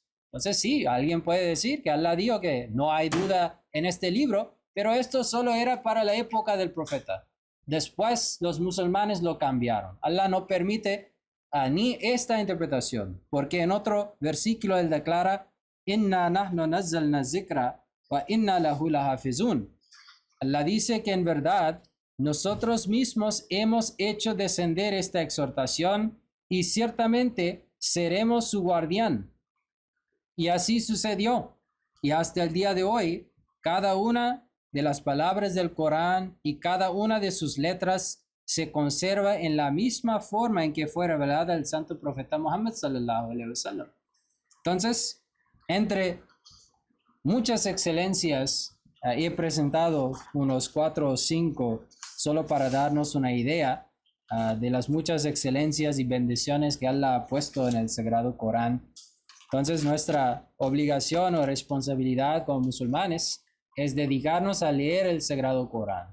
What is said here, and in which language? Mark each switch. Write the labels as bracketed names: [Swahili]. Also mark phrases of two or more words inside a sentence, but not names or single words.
[Spanish] Entonces sí, alguien puede decir que Allah dijo que no hay duda en este libro, pero esto solo era para la época del profeta. Después los musulmanes lo cambiaron. Allah no permite ni esta interpretación, porque en otro versículo él declara: [Arabic] إنا نحن نزلنا الذكر وإنا له لحافظون. [Spanish] Allah dice que en verdad nosotros mismos hemos hecho descender esta exhortación y ciertamente seremos su guardián. Y así sucedió. Y hasta el día de hoy, cada una de las palabras del Corán y cada una de sus letras se conserva en la misma forma en que fue revelada el santo profeta Muhammad [Arabic] صلى الله عليه وسلم. [Spanish] Entonces, entre muchas excelencias, he presentado unos 4 o 5 solo para darnos una idea de las muchas excelencias y bendiciones que Allah ha puesto en el Sagrado Corán. Entonces, nuestra obligación o responsabilidad como musulmanes es dedicarnos a leer el Sagrado Corán.